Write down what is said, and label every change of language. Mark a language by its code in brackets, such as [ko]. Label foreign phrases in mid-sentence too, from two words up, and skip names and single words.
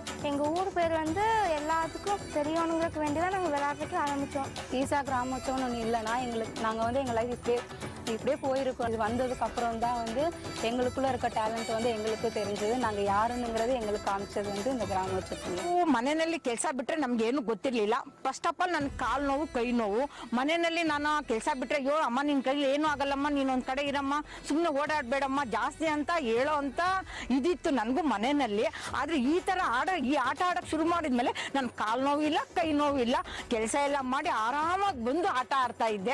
[ta] எங்கள் ஊர் பேர் வந்து எல்லாத்துக்கும் தெரியணுங்கிறதுக்கு வேண்டி தான் நாங்கள் விளையாடுறதுக்கு ஆரம்பித்தோம். ஈஷா கிராமோத்சவம்னு ஒன்று இல்லைன்னா நாங்கள் வந்து எங்கள் லைஃப் இப்படியே போயிருக்கோம். அது வந்ததுக்கு அப்புறம் தான் வந்து எங்களுக்குள்ள இருக்க டேலண்ட் வந்து எங்களுக்கு தெரிஞ்சது. நாங்கள் யாருன்னுங்கிறது எங்களுக்கு காமிச்சது வந்து இந்த கிராமೋತ್ಸವದಲ್ಲಿ. [kn] ಮನೆಯಲ್ಲಿ ಕೆಲಸ ಬಿಟ್ಟರೆ ನಮ್ಗೆ ಏನು ಗೊತ್ತಿರಲಿಲ್ಲ. [en] first of all [kn] ನನ್ನ ಕಾಲು ನೋವು ಕೈ ನೋವು. ಮನೆಯಲ್ಲಿ ನಾನು ಕೆಲಸ ಬಿಟ್ಟರೆ ಅಯ್ಯೋ ಅಮ್ಮ ನಿನ್ನ ಕೈಲಿ ಏನೂ ಆಗಲ್ಲಮ್ಮ, ನೀನು ಒಂದು ಕಡೆ ಇರಮ್ಮ, ಸುಮ್ಮನೆ ಓಡಾಡಬೇಡಮ್ಮ ಜಾಸ್ತಿ ಅಂತ ಹೇಳೋ ಅಂತ ಇದಿತ್ತು ನನಗೂ ಮನೆಯಲ್ಲಿ. ಆದರೆ ಈ ಥರ ಈ ಆಟ ಆಡೋಕ್ಕೆ ಶುರು ಮಾಡಿದ್ಮೇಲೆ ನನ್ನ ಕಾಲು ನೋವಿಲ್ಲ, ಕೈ ನೋವಿಲ್ಲ, ಕೆಲಸ ಎಲ್ಲ ಮಾಡಿ ಆರಾಮಾಗಿ ಬಂದು ಆಟ ಆಡ್ತಾ ಇದ್ದೆ.